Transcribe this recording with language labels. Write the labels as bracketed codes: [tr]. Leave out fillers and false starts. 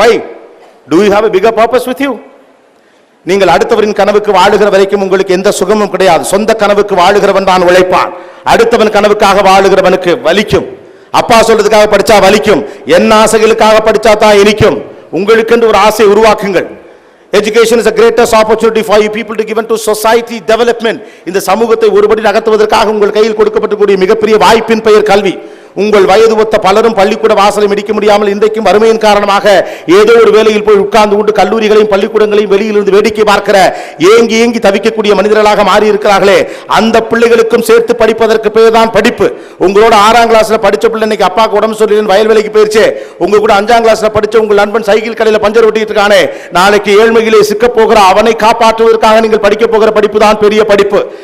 [en] why do you have a bigger purpose with you? [ta] நீங்கள் அடுத்தவரின் கனவுக்கு வாழுகிற வரைக்கும் உங்களுக்கு எந்த சுகமும் கிடையாது. சொந்த கனவுக்கு வாழுகிறவன் தான் உழைப்பான். அடுத்தவன் கனவுக்காக வாழுகிறவனுக்கு வலிக்கும். அப்பா சொல்றதுக்காக படிச்சா வலிக்கும், என் ஆசைகளுக்காக படிச்சா தான் இனிக்கும். உங்களுக்கு என்று ஒரு ஆசை உருவாக்குங்கள். [en] Education is the greatest opportunity for you people to given to society development. [ta] இந்த சமூகத்தை ஒருபடி நகர்த்துவதற்காக உங்கள் கையில் கொடுக்கப்பட்டக்கூடிய மிகப்பெரிய வாய்ப்பின் பெயர் கல்வி. உங்கள் வயது ஒத்த பலரும் பள்ளிக்கூட வாசலை மிடிக்க முடியாமல் இன்றைக்கும் வறுமையின் காரணமாக ஏதோ ஒரு வேலையில் போய் உட்கார்ந்து கொண்டு கல்லூரிகளையும் பள்ளிக்கூடங்களையும் வெளியிலிருந்து வேடிக்கை பார்க்கிற ஏங்கி ஏங்கி தவிக்கக்கூடிய மனிதர்களாக மாறி இருக்கிறார்களே, அந்த பிள்ளைகளுக்கும் சேர்த்து படிப்பதற்கு பேர் தான் படிப்பு. உங்களோட 6ஆம் கிளாஸ்ல படிச்ச பிள்ளை இன்னைக்கு அப்பாவுக்கு உடம்பு சொல்லி வயல் வேலைக்கு போயிருச்சு, உங்க கூட 5ஆம் கிளாஸ்ல படிச்ச உங்கள் நண்பன் சைக்கிள் கடையில் பஞ்சர் ஒட்டிட்டு இருக்கானே, நாளைக்கு ஏழ்மையிலே சிக்க போகிற அவனை காப்பாற்றுவதற்காக நீங்கள் படிக்க போகிற படிப்பு தான் பெரிய படிப்பு.